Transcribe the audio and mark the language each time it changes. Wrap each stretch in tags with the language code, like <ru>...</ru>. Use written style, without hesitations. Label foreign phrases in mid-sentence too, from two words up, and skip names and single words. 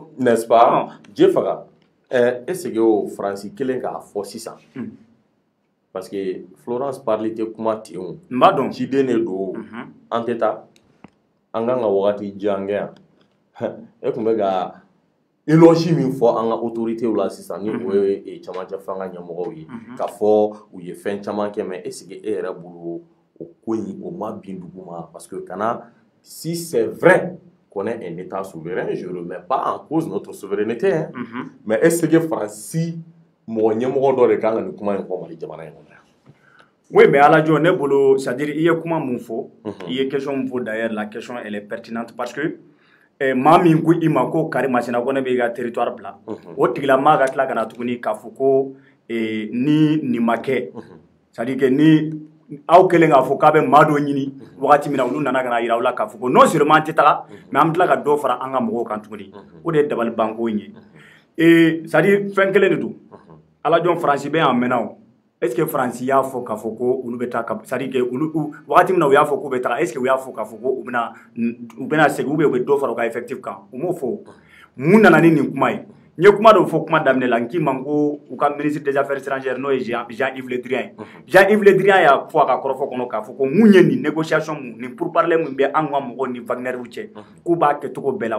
<fr>n'est-ce pas je</fr> <bm>faga</bm> <fr>est-ce que</fr> <bm>o Faransi kelen k'a fɔ sisan</bm> <fr>parce que Florence parle</fr> <bm>tɛ kuma ten o n b'a dɔn ciden de don an tɛ taa an kan ka wagati jan kɛ yan e tun bɛ ka éloge min fɔ an ka autorités la sisan ni o ye camancɛ fanga ɲɛmɔgɔw ye k'a fɔ u ye fɛn caman kɛ</bm> <fr>mais est-ce que</fr> <bm>e yɛrɛ bolo o ko in o ma bin dugu ma parce que kana si</bm> <fr>c'est vrai qu'on est un état souverain je ne remets pas en cause notre souveraineté hein mais est-ce que</fr> <bm>Faransi mɔgɔ ɲɛmɔgɔ dɔ de kan ka nin kuma in fɔ Mali jamana in kɔnɔ</bm> <fr>oui mais</fr> <bm>Alajo ne bolo c'est-à-dire i ye kuma mun fɔ i ye question mun fɔ</bm> <fr>d'ailleurs la question elle est pertinente parce</fr> <bm>que maa min ko i ma ko Kari Masina ko ne bɛ i ka territoire bila o tigilamaa ka tila ka na tuguni k'a fɔ ko ni nin ma kɛ</bm> <fr>c'est-à-dire que</fr> <bm>ni aw kɛlen k'a fɔ k'a bɛ maa dɔ ɲini wagati min na olu nana ka na yira aw la k'a fɔ ko</bm> <fr>non seulement</fr> <bm>an tɛ taga mais an bɛ tila ka dɔ fara an ka mɔgɔw kan tuguni o de ye dabalibanko in ye c'est-à-dire fɛn kelen de don Alajo Faransi bɛ yan mɛnna o</bm> <fr>est-ce que</fr> <bm>Faransi y'a fɔ k'a fɔ ko olu bɛ taa</bm> <fr>c'est-à-dire que</fr> <bm>olu wagati min na u y'a fɔ k'u bɛ taga</bm> <fr>est-ce que</fr> <bm>u y'a fɔ k'a fɔ ko u bɛna segin</bm> <fr>ou bien</fr> <bm>u bɛ dɔ fara u ka effectif kan u m'o fɔ mun nana ni nin kuma ye n ye kuma dɔ fɔ kuma daminɛ la n k'i ma ko u ka</bm> <fr>ministre des affaires étrangères</fr> <bm>n'o ye Jean-Yves Le Drian ye Jean-Yves Le Drian y'a fɔ a ka kɔrɔfɔ kɔnɔ k'a fɔ ko mun ye nin négociation mun nin pourparlers mun bɛ an ka mɔgɔw ni Wagner cɛ k'u b'a kɛcogo bɛɛ la</bm>